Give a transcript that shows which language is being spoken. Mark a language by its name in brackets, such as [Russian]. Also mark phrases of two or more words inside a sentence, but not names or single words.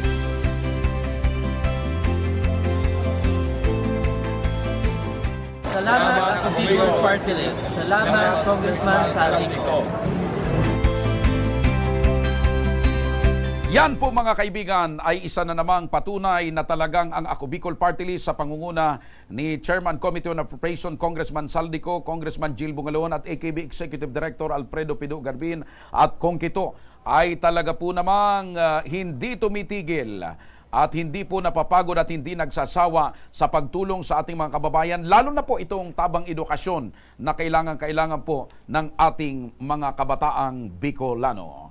[Filipino] Salamat Ako Bicol Party List. Salamat Congressman Saldico. Yan po mga kaibigan ay isa na namang patunay na talagang ang Ako Bicol Party List sa pangunguna ni Chairman [English] Committee on Appropriation [Filipino] Congressman Saldico, Congressman Jill Bungalon at AKB Executive Director Alfredo Pido Garbin at Kongkito ay talaga po namang hindi tumitigil at hindi po napapagod at hindi nagsasawa sa pagtulong sa ating mga kababayan, lalo na po itong tabang edukasyon na kailangan po ng ating mga kabataang Bicolano.